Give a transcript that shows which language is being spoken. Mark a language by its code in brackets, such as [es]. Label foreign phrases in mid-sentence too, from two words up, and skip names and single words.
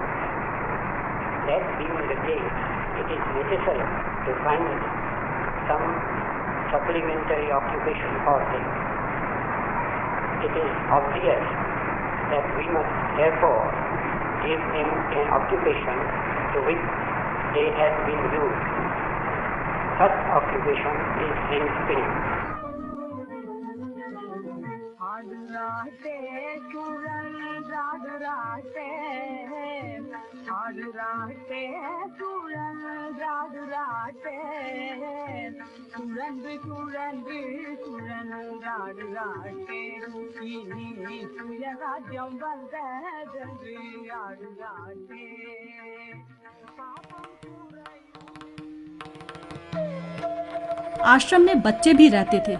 [en] That being the case, it is necessary to find some supplementary occupation for them. It is obvious that we must therefore give them an occupation to which they have been used. Such occupation is hand spinning. [ta] ஆடுராட்டே சுழன்றாடுராட்டே ஆடுராட்டே சுழன்றாடுராட்டே சுழன்று சுழன்று சுழன்றாடுராட்டே இனி சுயராஜ்யம் வந்ததென்று ஆடுராட்டே [hi] आश्रम में बच्चे भी रहते थे।